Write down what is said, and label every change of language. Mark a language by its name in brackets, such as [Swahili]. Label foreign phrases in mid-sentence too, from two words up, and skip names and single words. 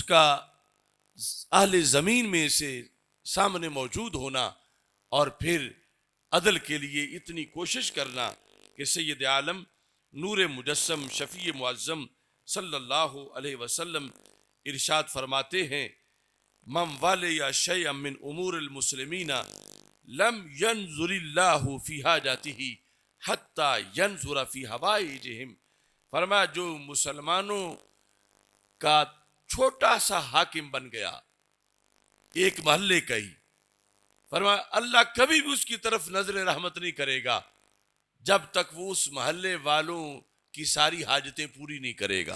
[Urdu] کا اہل زمین میں سے سامنے موجود ہونا، اور پھر عدل کے لیے اتنی کوشش کرنا کہ سید عالم نور مجسم شفیع معظم صلی اللہ علیہ وسلم ارشاد فرماتے ہیں، [Arabic] من والی شیئا من امور المسلمین لم ینظر اللہ فی حاجاتہ حتی ینظر فی حوائجہم. [Urdu] فرمایا جو مسلمانوں کا چھوٹا سا حاکم بن گیا، ایک محلے کا ہی، فرمایا اللہ کبھی بھی اس کی طرف نظر رحمت نہیں کرے گا جب تک وہ اس محلے والوں کی ساری حاجتیں پوری نہیں کرے گا.